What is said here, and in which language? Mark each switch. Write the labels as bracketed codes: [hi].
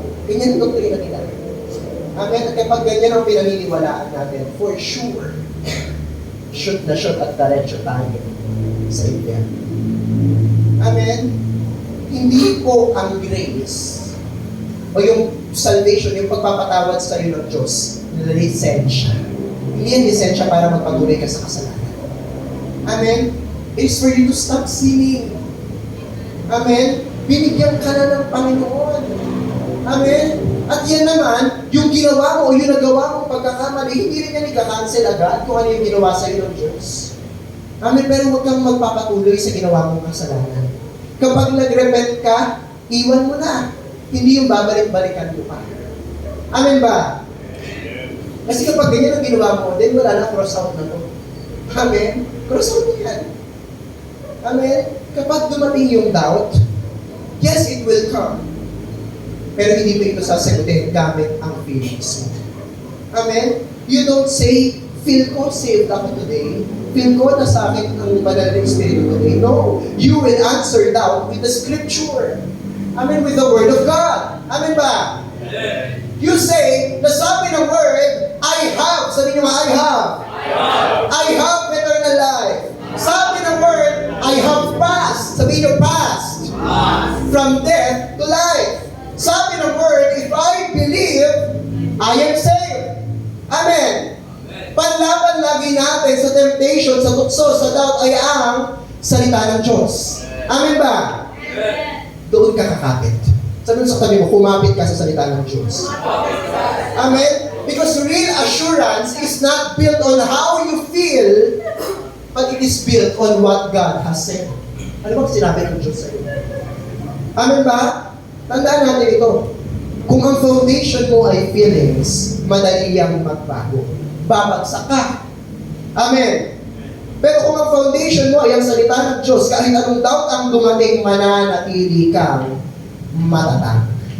[tl] Ganyan ang doktrina nila. Amen. At kapag ganyan ang pinaniniwalaan natin, for sure, shoot na shoot at diretso tayo sa India. Amen. Hindi po ang grace o yung salvation, yung pagpapatawad sa iyo ng Diyos, na lisensya. Hindi yan lisensya para magpatuloy ka sa kasalanan. Amen? [en] It is for you to stop sinning. Amen? [tl] Binigyan ka na ng Panginoon. Amen? At yan naman, yung ginawa mo o yung nagawa mong pagkakamali, hindi rin yan ika-cancel agad kung ano yung ginawa sa iyo ng Diyos. Amen? Pero huwag kang magpapatuloy sa ginawa mong kasalanan. Kapag nag-repent ka, iwan mo na. Hindi yung babalik-balikan mo pa. Amen ba? Kasi kapag ganyan ang ginawa mo, then wala na, cross out na to. Amen? Cross out mo yan. Amen? Kapag dumating yung doubt, [en] yes, it will come. [tl] Pero hindi mo ito sasagutin gamit ang feelings mo. Amen? [en] You don't say, feel ko saved ako today. [tl] Feel ko na sa akin ang banal na Espiritu today. [en] No. You will answer doubt with the Scripture. Amen, with the Word of God. Amen ba? You say, [tl] nasabi ng Word, [en] I have. [tl] Sabi niyo, [en] I have. I have eternal life. [tl] Sabi ng [en] Word, I have passed. [tl] Sabi niyo, [en] passed. From death to life. [tl] Sabi ng [en] Word, if I believe, I am saved. Amen. [tl] Panlaban lagi natin sa temptation, sa tukso, sa doubt ay ang salita ng Diyos. Amen ba? Doon ka kakapit. Sabi sa tabi mo, kumapit ka sa salita ng Diyos. Amen? [en] Because real assurance is not built on how you feel, but it is built on what God has said. [tl] Ano ba sinabi ng Diyos sa'yo? Amen ba? Tandaan natin ito. Kung ang foundation mo ay feelings, madali yang magbago. Babagsak ka. Amen? Pero kung ang foundation mo ay ang salita ng Diyos, kahit anong doubt ang dumating, mananatili kang matatag.